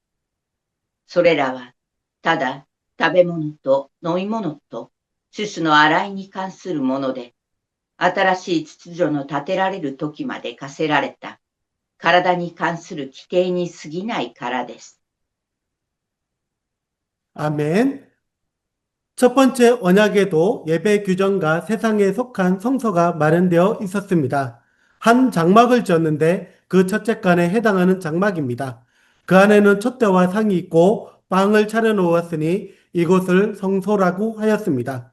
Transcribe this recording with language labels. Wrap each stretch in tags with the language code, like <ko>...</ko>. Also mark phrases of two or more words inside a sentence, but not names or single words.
<ja>それらは、ただ食べ物と飲み物と種々の洗いに関するもので、新しい秩序の立てられる時まで課せられた体に関する規定に過ぎないからです。</ja> <ko>아멘. 첫 번째 언약에도 예배 규정과 세상에 속한 성소가 마련되어 있었습니다. 한 장막을 지었는데 그 첫째 칸에 해당하는 장막입니다. 그 안에는 촛대와 상이 있고 빵을 차려놓았으니 이곳을 성소라고 하였습니다.</ko>